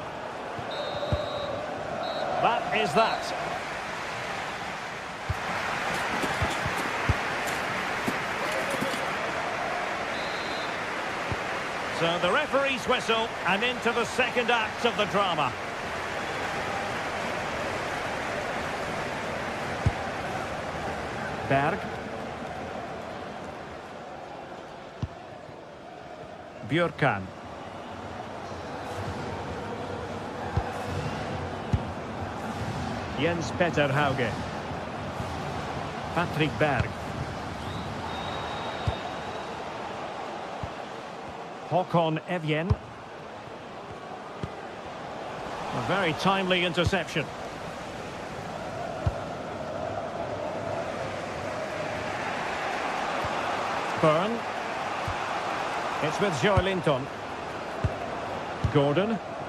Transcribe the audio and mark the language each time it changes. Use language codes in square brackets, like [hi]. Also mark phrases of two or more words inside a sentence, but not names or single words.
[en] That is that. So the referee's whistle, and into the second act of the drama. Berg. Björkan. Jens Petter Hauge. Patrick Berg. Håkon Evjen. A very timely interception. Byrne. It's with Joelinton. Gordon.